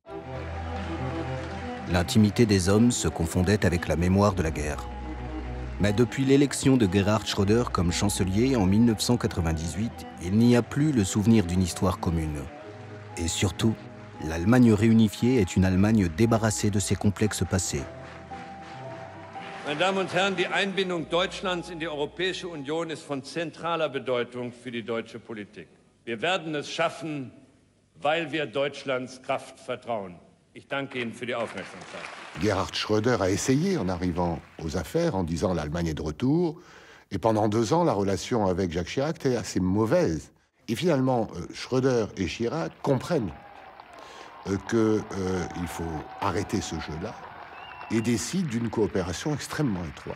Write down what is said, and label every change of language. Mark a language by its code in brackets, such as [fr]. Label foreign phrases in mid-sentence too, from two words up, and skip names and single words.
[fr] L'intimité des hommes se confondait avec la mémoire de la guerre. Mais depuis l'élection de Gerhard Schröder comme chancelier en 1998, il n'y a plus le souvenir d'une histoire commune. Et surtout, l'Allemagne réunifiée est une Allemagne débarrassée de ses complexes passés. [de] Meine Damen und Herren, die Einbindung Deutschlands in die Europäische Union ist von zentraler Bedeutung für die deutsche Politik. Wir werden es schaffen, weil wir Deutschlands Kraft vertrauen. Ich danke Ihnen für die Aufmerksamkeit. [fr] Gerhard Schröder a essayé en arrivant aux affaires, en disant l'Allemagne est de retour. Et pendant 2 ans, la relation avec Jacques Chirac était assez mauvaise. Et finalement, Schröder et Chirac comprennent qu'il faut arrêter ce jeu-là et décident d'une coopération extrêmement étroite.